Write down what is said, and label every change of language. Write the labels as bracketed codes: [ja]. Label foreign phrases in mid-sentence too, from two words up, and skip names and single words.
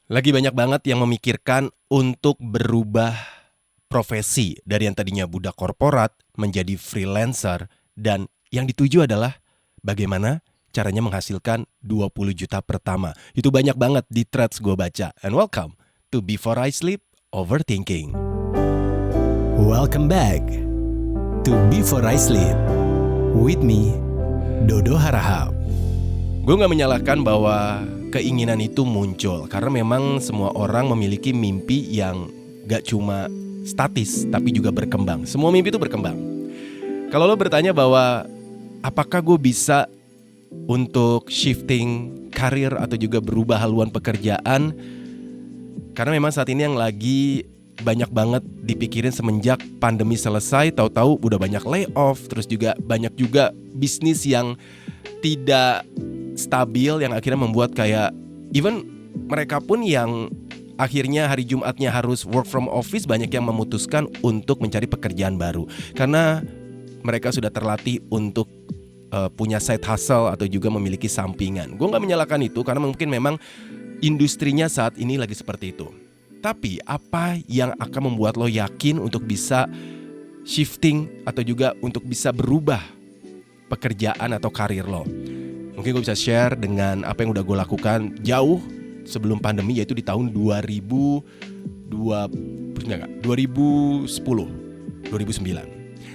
[id] Lagi banyak banget yang memikirkan untuk berubah profesi dari yang tadinya budak korporat menjadi freelancer, dan yang dituju adalah bagaimana caranya menghasilkan 20 juta pertama. Itu banyak banget di threads gue baca. [en] And welcome to Before I Sleep Overthinking. Welcome back to Before I Sleep [id] with me, Dodo Harahap. Gue gak menyalahkan bahwa keinginan itu muncul karena memang semua orang memiliki mimpi yang gak cuma statis tapi juga berkembang. Semua mimpi itu berkembang. Kalau lo bertanya bahwa apakah gue bisa untuk [en] shifting karir [id] atau juga berubah haluan pekerjaan, karena memang saat ini yang lagi banyak banget dipikirin semenjak pandemi selesai, tahu-tahu udah banyak layoff, terus juga banyak juga bisnis yang tidak stabil yang akhirnya membuat kayak even mereka pun yang akhirnya hari Jumatnya harus [en] work from office, [id] banyak yang memutuskan untuk mencari pekerjaan baru karena mereka sudah terlatih untuk punya [en] side hustle [id] atau juga memiliki sampingan. Gue gak menyalahkan itu karena mungkin memang industrinya saat ini lagi seperti itu. Tapi apa yang akan membuat lo yakin untuk bisa shifting atau juga untuk bisa berubah pekerjaan atau karir lo? Mungkin gue bisa share dengan apa yang udah gue lakukan jauh sebelum pandemi, yaitu di tahun 2010, 2009.